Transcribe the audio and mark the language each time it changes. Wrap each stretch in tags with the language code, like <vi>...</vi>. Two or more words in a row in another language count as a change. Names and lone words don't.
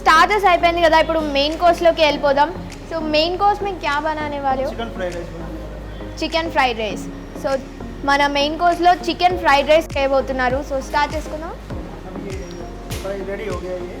<te>स्टार्टर्स అయిపోయింది కదా ఇప్పుడు</te> <en>main course</en> <te>లోకి వెళ్ళిపోదాం</te> <en>so main course</en> <hi>में क्या बनाने वाले हो</hi> <en>chicken fried rice so</en> <te>మన</te> <en>main course</en> <te>లో</te> <en>chicken fried rice</en> <te>చేయబోతున్నారు</te> <en>so start</en> <te>చేసుకుందాం</te> <hi>రెడీ हो गया ये</hi>